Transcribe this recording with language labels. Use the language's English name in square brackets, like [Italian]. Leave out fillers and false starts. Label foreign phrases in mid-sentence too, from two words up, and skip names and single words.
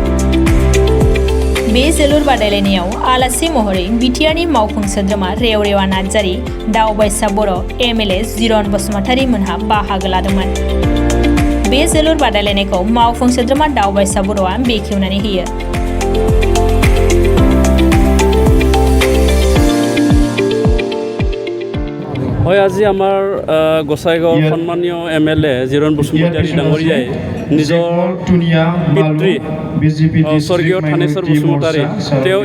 [Bodo] बे जोलुर बादायलायनायाव आलासि महरै बिटिआरनि मावफुं सोद्रोमा रेवरेवा नार्जारी, दावबायसा बर', एमएलए जिरन बसुमतारी मोनहा बाहागो लादोंमोन। बे जोलुर बादायलायनायखौ मावफुं सोद्रोमा दावबायसा बर'आ बेखेवनानै होयो। [Assamese] হয়, আজি আমাৰ গোসাইগাঁৱৰ সন্মানীয় এমএলএ জিৰণ বসুমতাৰী ডাঙৰীয়াই নিজৰ পিতৃ স্বৰ্গীয় থানেশ্বৰ বসুমতাৰী, তেওঁ